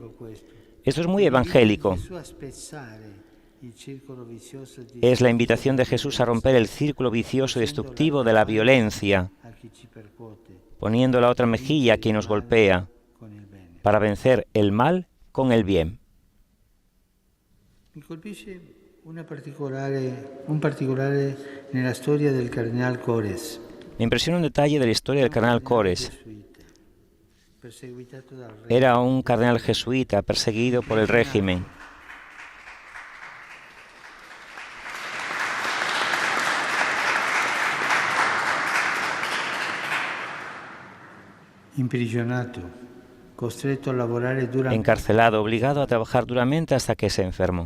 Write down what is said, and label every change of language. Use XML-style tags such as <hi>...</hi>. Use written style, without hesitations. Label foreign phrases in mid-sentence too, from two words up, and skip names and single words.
<es>Esto es muy evangélico. Es la invitación de Jesús a romper el círculo vicioso y destructivo de la violencia, poniendo la otra mejilla a quien nos golpea, para vencer el mal con el bien.</es> <it>Mi colpisce un particolare nella storia del cardenal Cores.</it> <es>Me impresiona un detalle de la historia del cardenal Cores. Era un cardenal jesuita perseguido por el régimen. Encarcelado, obligado a trabajar duramente hasta que se enfermó.</es>